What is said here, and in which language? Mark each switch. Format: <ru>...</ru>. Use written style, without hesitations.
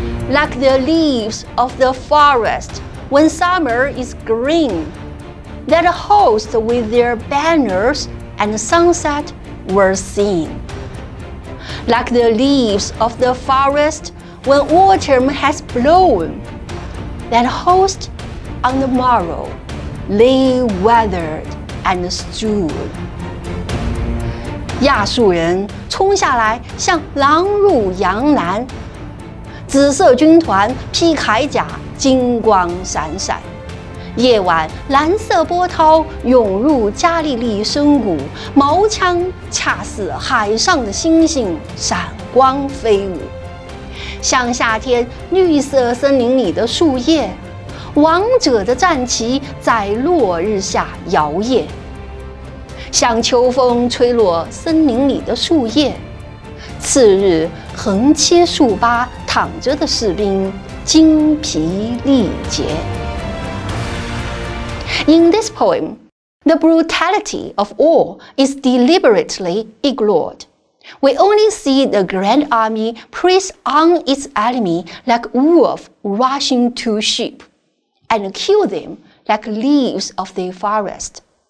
<en>Like the leaves of the forest when summer is green, that host with their banners and sunset were seen. Like the leaves of the forest when autumn has blown, that host on the morrow lay weathered and strewn.</en> <zh>亚述人冲下来，像狼入羊栏，紫色军团披铠甲，金光闪闪。夜晚，蓝色波涛涌入加利利深谷，矛枪恰似海上的星星，闪光飞舞。像夏天绿色森林里的树叶，王者的战旗在落日下摇曳。像秋风吹落森林里的树叶，次日横切树疤躺着的士兵精疲力竭。</zh> <en>In this poem, the brutality of war is deliberately ignored. We only see the grand army press on its enemy like wolves rushing to sheep, and kill them like leaves of the forest.</en>